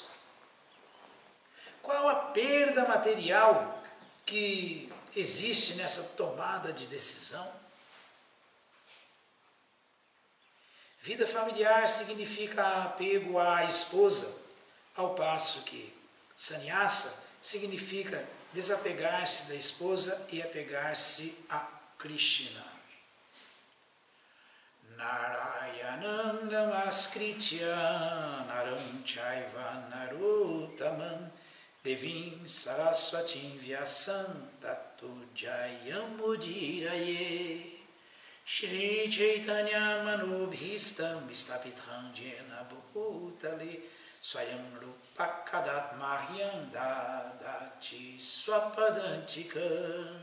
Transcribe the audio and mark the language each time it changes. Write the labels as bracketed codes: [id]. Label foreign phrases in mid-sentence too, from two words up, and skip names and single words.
[pt] Qual a perda material que existe nessa tomada de decisão? Vida familiar significa apego à esposa, ao passo que sannyasa significa desapegar-se da esposa e apegar-se a Krishna. [sa] Narayanam namaskritya naram chaiva narottamam devim saraswatim vyasam tato jayam mudiraye Shri Chaitanya manubhistam istapitham jena bhutale swayam rupakadat mahyam dadati swapadantika.